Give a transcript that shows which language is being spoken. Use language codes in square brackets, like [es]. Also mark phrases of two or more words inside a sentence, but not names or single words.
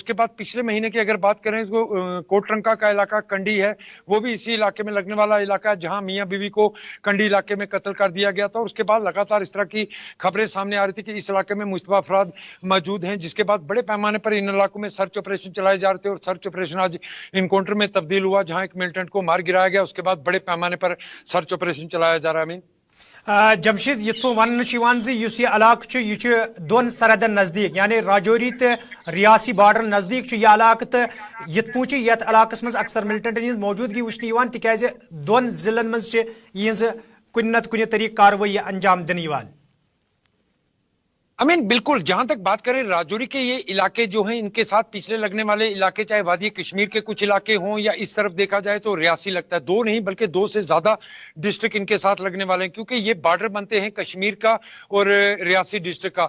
[hi] उसके बाद पिछले महीने की अगर बात करें तो कोटरंका का इलाका कंडी है, वो भी इसी इलाके में लगने वाला इलाका है जहां मियां बीवी को कंडी इलाके में कत्ल कर दिया गया था। उसके बाद लगातार इस तरह की खबरें सामने आ रही थी कि इस इलाके में मुश्तबा अफराद मौजूद हैं, जिसके बाद बड़े पैमाने पर इन इलाकों में सर्च ऑपरेशन चलाए जा रहे थे और सर्च ऑपरेशन आज इनकाउंटर में तब्दील हुआ जहां एक मिलिटेंट को मार गिराया गया। उसके बाद बड़े पैमाने पर सर्च ऑपरेशन चलाया जा रहा है। [ks] जमशीद यथ वन इलाका यह दोन सरहदन नज़दीक यानी राजौरी तो रियासी बार्डर नज़दीक यह इलाका तो यथ पू ये इलाकस मज अक्सर मिलिटेंटन हज मौजूदगी वुचन तिकाज दोन जिलन मज कुन नत कुन तरीक कार्रवाई अंजाम दिन [hi] बिल्कुल जहां तक बात करें राजौरी के ये इलाके जो हैं इनके साथ पिछले लगने वाले इलाके चाहे वादी कश्मीर के कुछ इलाके हों या इस तरफ देखा जाए तो रियासी लगता है, दो नहीं बल्कि दो से ज्यादा डिस्ट्रिक्ट इनके साथ लगने वाले हैं क्योंकि ये बॉर्डर बनते हैं कश्मीर का और रियासी डिस्ट्रिक्ट का।